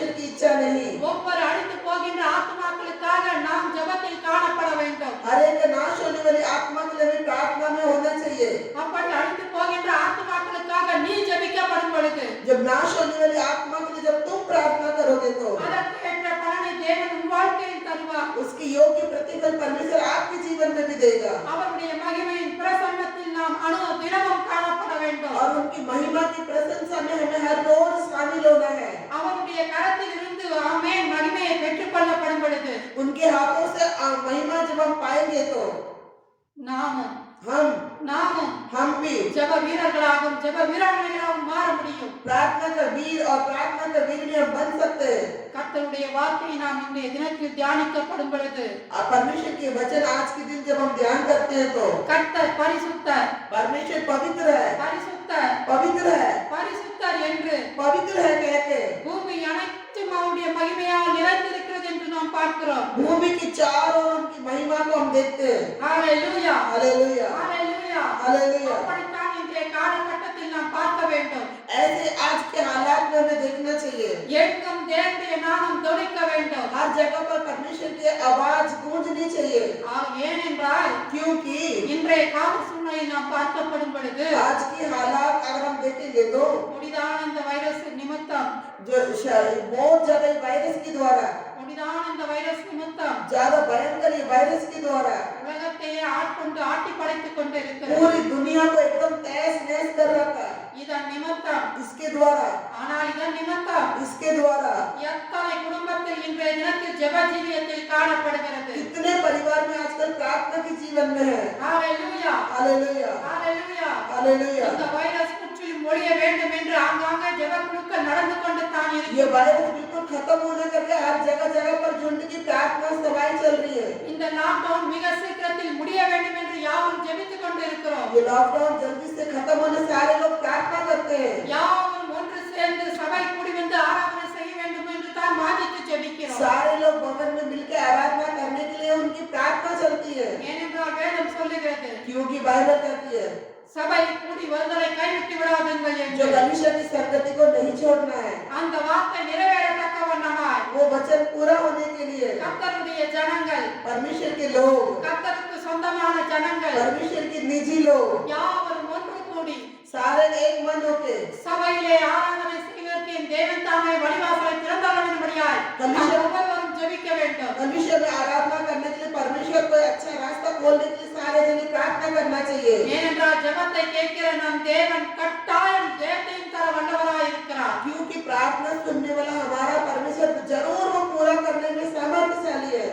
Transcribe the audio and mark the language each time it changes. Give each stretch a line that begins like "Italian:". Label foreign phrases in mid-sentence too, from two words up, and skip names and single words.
Hindi: इच्छा नहीं।
Tamil: ஒவ்வொரு அழிந்து போகின்ற ஆத்துமாக்களுக்காக நாம் ஜெபத்தில் காணப்பட வேண்டும்.
Hindi: हर एक नाश होने वाली आत्मा के लिए भी प्रार्थना में होना चाहिए।
Tamil: அப்படி அழிந்து போகின்ற ஆத்துமாக்களுக்காக நீ ஜெபிக்கப்படும் பொழுது
Hindi: जब नाश होने वाली आत्मा के लिए जब तुम प्रार्थना करोगे तो
Tamil: அதற்கு ஏற்ற பலனை தேவன் உன் வாழ்க்கையில் தருவார்.
Hindi: उसकी योग्य प्रतिफल परमेश्वर आपके जीवन में भी देगा।
Tamil: அவருடைய மகிமையின் பிரசன்னத்தில் நாம் தினமும் காணப்பட வேண்டும்.
Hindi: और उनकी महिमा की प्रशंसा में हमें हर रोज शामिल होना है।
Tamil: அவருடைய கரத்தில் இருந்து ஆமென் மகிமையை பெற்றுக்கொள்ளப்படும் பொழுது
Hindi: उनके हाथों से महिमा जब हम पाएंगे तो
Tamil: நாமும்
Hindi: हम भी
Tamil: ஜெப வீரர்களாகவும் ஜெப வீராங்கனைகளாகவும் மாற முடியும்.
Hindi: प्रार्थना का वीर और प्रार्थना का वीर भी हम बन सकते हैं।
Tamil: கர்த்தருடைய வார்த்தையை நாம் இன்றைய தினத்தில் தியானிக்கப்படும் பொழுது
Hindi: परमेश्वर के वचन आज के दिन जब हम ध्यान करते हैं तो
Tamil: கர்த்தர் பரிசுத்தர்
Hindi: परमेश्वर पवित्र है,
Tamil: பரிசுத்தர்
Hindi: पवित्र है,
Tamil: பரிசுத்தர் என்று
Hindi: पवित्र है कह के
Tamil: பூமி அனைத்தும் அவருடைய மகிமையால் நிறைந்திருக்கிறது என்று நாம் பார்க்கிறோம்.
Hindi: भूमि की चारों ओर उनकी महिमा को हम देखते हैं।
Tamil: ஹalleluya
Hindi: हालेलुया
Tamil: ஹalleluya
Hindi: हालेलुया।
Tamil: அப்படித்தான் இன்றைய காலகட்டத்தில் நாம் பார்க்க வேண்டும்.
Hindi: ऐसे आज के हालात में हमें देखना चाहिए।
Tamil: எங்கும் தேவனுடைய நாமம் தொனிக்க வேண்டும்.
Hindi: हर जगह पर परमेश्वर की आवाज गूंजनी चाहिए।
Tamil: ஏனென்றால்
Hindi: क्योंकि
Tamil: இன்றைய கால சூழ்நிலை நாம் பார்க்கப்படும் பொழுது
Hindi: आज की हालात अगर हम देखेंगे तो
Tamil: கொடிதான இந்த வைரஸ் நிமித்தம்
Hindi: जो बहुत ज्यादा वायरस के द्वारा
Tamil: கொடிதான இந்த வைரஸ் நிமித்தம்
Hindi: ज्यादा भयंकर ये वायरस के द्वारा
Tamil: உலகத்தையே ஆட்கொண்டு ஆட்டி படைத்துக் கொண்டு இருக்கிறது.
Hindi: पूरी दुनिया को एकदम तहस नहस कर रखा है।
Tamil: இதன் நிமித்தம்
Hindi: इसके द्वारा
Tamil: ஆனால் இதன் நிமித்தம்
Hindi: इसके द्वारा
Tamil: எத்தனை குடும்பத்தில் இன்றைய தினத்தில் ஜெப ஜீவியத்தில் காணப்படுகிறது.
Hindi: कितने परिवार में आजकल प्रार्थना के जीवन में है।
Tamil: ஹalleluya
Hindi: हालेलुया
Tamil: ஹalleluya
Hindi: हालेलुया।
Tamil: இந்த வைரஸ் முற்றிலும் ஒழிய வேண்டும் என்று ஆங்காங்கே ஜெப குழுக்கள் நடந்து கொண்டு தான்
Hindi: ये
Tamil: இருக்கிறது.
Hindi: वायरस बिल्कुल खत्म होने करके हर जगह जगह पर झुंड की प्रार्थना सभाएं चल रही है।
Tamil: இந்த லாக்டவுன் மிக சீக்கிரத்தில் முடிய வேண்டும் என்று யாவரும் ஜெபித்துக் கொண்டு இருக்கிறோம்.
Hindi: ये लॉकडाउन जल्दी से खत्म होने सारे लोग प्रार्थना करते हैं।
Tamil: யாவரும் ஒன்று சேர்ந்து சபை கூடி வந்து ஆராதனை செய்ய வேண்டும் என்று தான் வாஞ்சித்து ஜெபிக்கிறோம்.
Hindi: सारे लोग भवन में मिलकर आराधना करने के लिए उनकी प्रार्थना चलती है।
Tamil: ஏனென்றால் வேதம் சொல்லுகிறது
Hindi: क्योंकि बाइबल कहती है
Tamil: சபை கூடி வருதலை கைவிட்டு விடாதீர்கள்
Hindi: जो
Tamil: என்று.
Hindi: परमेश्वर की संगति को नहीं छोड़ना है।
Tamil: அந்த வார்த்தை நிறைவேறத்தக்க வண்ணமாய்
Hindi: वो वचन पूरा होने के लिए
Tamil: கர்த்தருடைய ஜனங்கள்
Hindi: परमेश्वर के लोग,
Tamil: கர்த்தருக்கு சொந்தமான ஜனங்கள்
Hindi: परमेश्वर के निजी लोग
Tamil: யாவரும் ஒன்று கூடி
Hindi: सारे एक मन होके
Tamil: சபையிலே ஆராதனை செய்வதற்கு என் தேவன் தாமே வழிவாசலை திறந்தவர்களும்படியாய் நாம் ஒவ்வொருவரும் ஜெபிக்க வேண்டும்.
Hindi: परमेश्वर में आराधना करने के लिए परमेश्वर को अच्छा रास्ता खोलने के लिए सारे जने प्रार्थना करना चाहिए।
Tamil: ஏனென்றால் ஜெபத்தை கேட்கிற நம் தேவன் கட்டாயம் ஜெயத்தையும் தர வல்லவராய் இருக்கிறார்.
Hindi: क्योंकि प्रार्थना सुनने वाला हमारा परमेश्वर जरूर वो पूरा करने में सामर्थ्यशाली है।